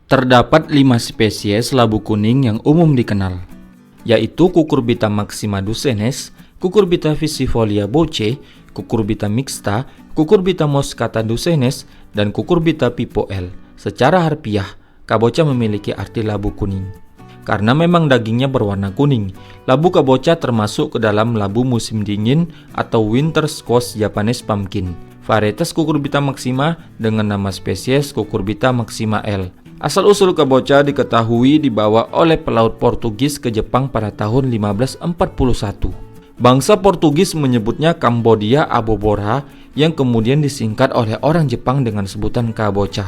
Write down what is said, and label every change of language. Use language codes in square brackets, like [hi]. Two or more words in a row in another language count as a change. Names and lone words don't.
[id] Terdapat 5 spesies labu kuning yang umum dikenal, yaitu Cucurbita maxima ducenes, Cucurbita visifolia boce, Cucurbita mixta, Cucurbita moschata ducenes, dan Cucurbita pipo L. Secara harfiah, kabocha memiliki arti labu kuning. Karena memang dagingnya berwarna kuning, labu kabocha termasuk ke dalam labu musim dingin atau [en] winter squash Japanese pumpkin. [id] Varietas Cucurbita maxima dengan nama spesies Cucurbita maxima L. Asal-usul kabocha diketahui dibawa oleh pelaut Portugis ke Jepang pada tahun 1541. Bangsa Portugis menyebutnya Cambodia abobora yang kemudian disingkat oleh orang Jepang dengan sebutan kabocha.